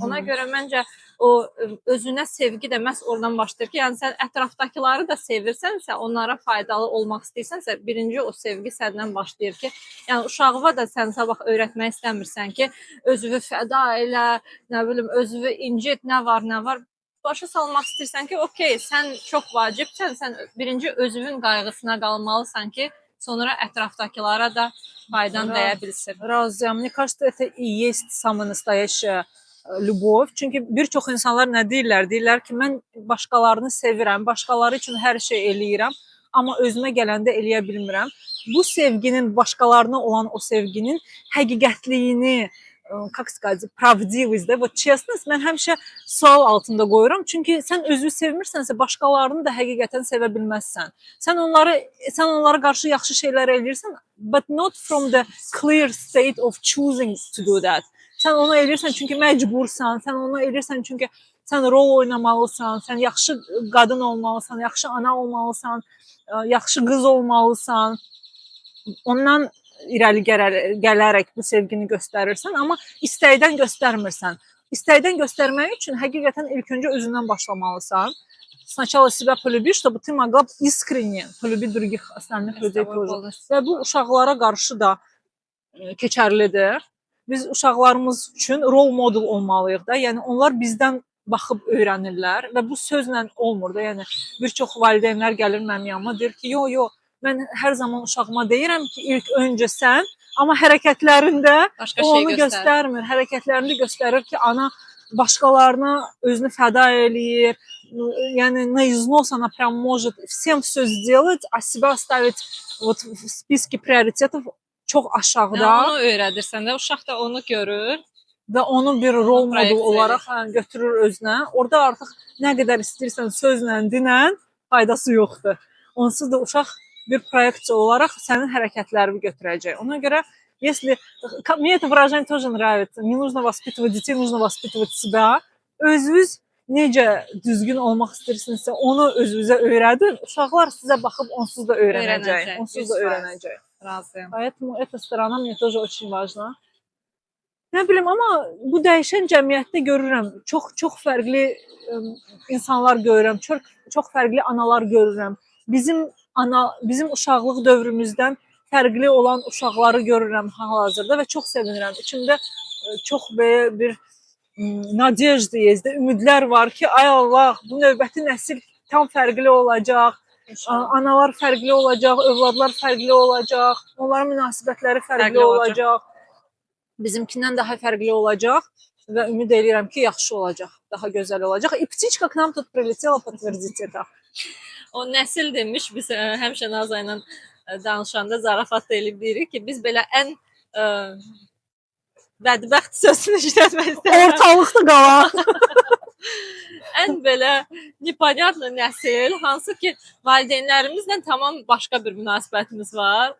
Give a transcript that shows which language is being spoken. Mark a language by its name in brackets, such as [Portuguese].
[Azerbaijani] Ona görə məncə o özünə sevgi də məhz oradan başlayır ki, yəni sən ətrafdakıları da sevirsənsə, onlara faydalı olmaq istəyirsənsə, birinci o sevgi səndən başlayır ki, yəni uşağına da sən sabah öyrətmək istəmirsən ki, özünü fəda elə, nə bilim, özünü incit, nə var. Başa salmaq istəyirsən ki, okey, sən çox vacibsən, sən birinci özünün qayğısına qalmalısan ki, sonra ətrafdakılara da faydan dəyə bilsin. Razıyam. [Russian] Мне кажется, это и есть самая настоящая любовь. [Azerbaijani] Çünki bir çox insanlar nə deyirlər? Deyirlər ki, mən başqalarını sevirəm, başqaları üçün hər şey eləyirəm, amma özümə gələndə eləyə bilmirəm. Bu sevginin, başqalarına olan o sevginin həqiqətliyini, [Russian] как сказать, правдивость, да, вот честность [Azerbaijani] mən həmişə sual altında qoyuram. Çünki sən özünü sevmirsənsə, başqalarını da həqiqətən sevə bilməzsən. Sən onlara qarşı yaxşı şeylər eləyirsən, [English] but not from the clear state of choosing to do that. [Azerbaijani] Sən onu eləyirsən çünki məcbursan, sən onu eləyirsən çünki sən rol oynamalısan, sən yaxşı qadın olmalısan, yaxşı ana olmalısan, yaxşı qız olmalısan. Ondan irəli gələrək bu sevgini göstərirsən, amma istəkdən göstərmirsən. İstəkdən göstərmək üçün həqiqətən ilk öncə özündən başlamalısan. [Russian] Сначала себя полюби, чтобы ты могла искренне полюбить других остальных людей тоже. [Azerbaijani] Və bu uşaqlara qarşı da keçərlidir. Biz uşaqlarımız üçün rol model olmalıyıq da. Yəni onlar bizdən baxıb öyrənirlər və bu sözlə olmur da. Yəni bir çox valideynlər gəlir mənim yanıma deyir ki, yo, mən hər zaman uşağıma deyirəm ki, ilk öncə sən, amma hərəkətlərində o onu göstərmir. Hərəkətlərində göstərir ki, ana başqalarına özünü fəda eləyir. Yəni [Russian] на износ она прям может всем все сделать, а себя оставить вот в списке приоритетов [Azerbaijani] çox aşağıda. Onu öyrədirsən də, uşaq da onu görür və onu bir rol model olaraq götürür özünə. Orada artıq nə qədər istəyirsən sözlə, dinlə faydası yoxdur. Onsuz da uşaq bir proyeksiya olaraq sənin hərəkətlərini götürəcək. Ona görə, [Russian] если мне это выражение тоже нравится, не нужно воспитывать детей, нужно воспитывать себя. [Azerbaijani] Özünüz necə düzgün olmaq istəyirsinizsə, onu özünüzə öyrədin. Uşaqlar sizə baxıb onsuz da öyrənəcək. Onsuz da öyrənəcək. Razıyam. [Russian] Поэтому эта сторона мне тоже очень важна. [Azerbaijani] Nə bilim, amma bu dəyişən cəmiyyətdə görürəm, çox fərqli insanlar görürəm, çox fərqli analar görürəm. Bizim uşaqlıq dövrümüzdən fərqli olan uşaqları görürəm hal-hazırda və çox sevinirəm. İçimdə çox belə bir [Russian] nadejda есть, [Azerbaijani] ümidlər var ki, ay Allah, bu növbəti nəsil tam fərqli olacaq. Analar fərqli olacaq, övladlar fərqli olacaq, onların münasibətləri fərqli olacaq. Bizimkindən daha fərqli olacaq və ümid edirəm ki, yaxşı olacaq, daha gözəl olacaq. [Russian] И птичка к нам тут прилетела подтвердить это. [Azerbaijani] O nəsil demiş, biz həmişə Naza ilə danışanda zarafat elib deyirik ki, biz belə ən bədbəxt sözünü işlətmək istəyirəm. Ortalıqda qalan. Ən belə непонятlı nəsil, hansı ki valideynlərimizlə tamam başqa bir münasibətimiz var.